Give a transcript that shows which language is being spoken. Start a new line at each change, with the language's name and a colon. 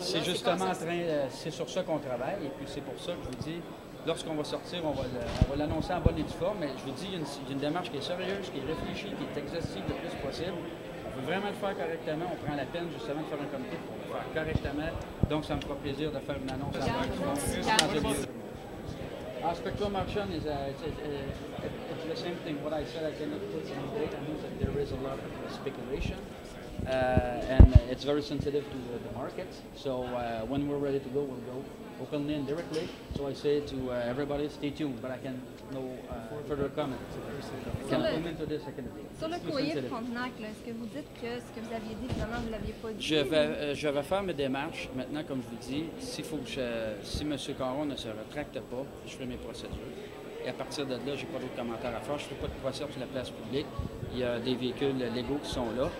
French: C'est justement c'est sur ça qu'on travaille. Et puis c'est pour ça que je vous dis, lorsqu'on va sortir, on va l'annoncer en bonne et due forme. Mais je vous dis, il y a une démarche qui est sérieuse, qui est réfléchie, qui est exhaustive le plus possible. On veut vraiment le faire correctement. On prend la peine justement de faire un comité pour le faire correctement. Donc, ça me fera plaisir de faire une annonce en bonne et due forme.
English: Spectrum auction is it's the same thing. What I said, I cannot put some date. I know that there is a lot of speculation, and it's very sensitive to the market. So when we're ready to go, we'll go openly and directly. So I say to everybody, stay tuned. But I can no further comment. I can comment to this. I can.
French: Sur le courrier de Frontenac, est-ce que vous dites que ce que vous aviez dit, finalement, vous ne l'aviez pas dit? Je vais faire mes démarches. Maintenant, comme je vous dis, si M. Caron ne se rétracte pas, je ferai mes procédures. Et à partir de là, je n'ai pas d'autres commentaires à faire. Je ne fais pas de procès sur la place publique. Il y a des véhicules légaux qui sont là.